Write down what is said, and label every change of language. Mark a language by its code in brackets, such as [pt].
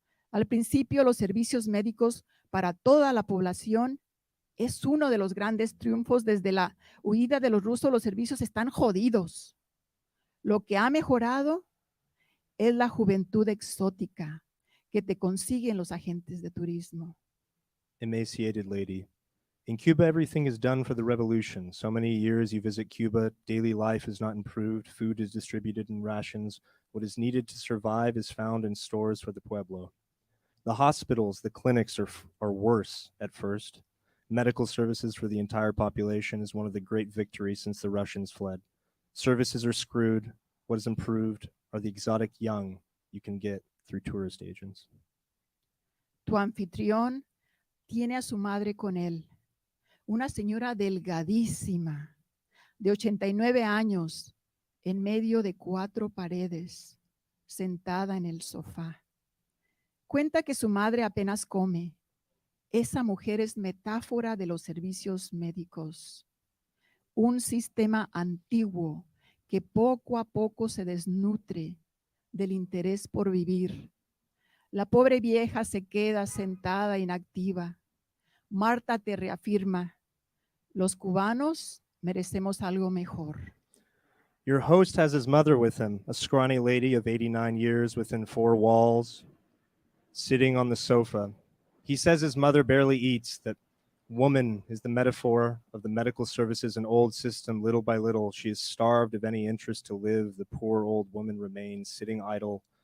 [es] Al principio, los servicios médicos para toda la población es uno de los grandes triunfos. Desde la huida de los rusos, los servicios están jodidos. Lo que ha mejorado es la juventud exótica que te consiguen los agentes de turismo. [en] Emaciated lady. In Cuba, everything is done for the revolution. So many years you visit Cuba, daily life is not improved, food is distributed in rations. What is needed to survive is found in stores for the pueblo. The hospitals, the clinics are worse at first. Medical services for the entire population is one of the great victories since the Russians fled. Services are screwed. What is improved are the exotic young you can get through tourist agents. [es] Tu anfitrión tiene a su madre con él, una señora delgadísima, de 89 años, en medio de 4 paredes, sentada en el sofá. Cuenta que su madre apenas come. Esa mujer es metáfora de los servicios médicos. Un sistema antiguo que poco a poco se desnutre del interés por vivir. La pobre vieja se queda sentada inactiva. Marta te reafirma, los cubanos merecemos algo mejor. [en] Your host has his mother with him, a scrawny lady of 89 years within 4 walls, sitting on the sofa. He says his mother barely eats, that woman is the metaphor of the medical services and old system. Little by little, she is starved of any interest to live. The poor old woman remains sitting idle.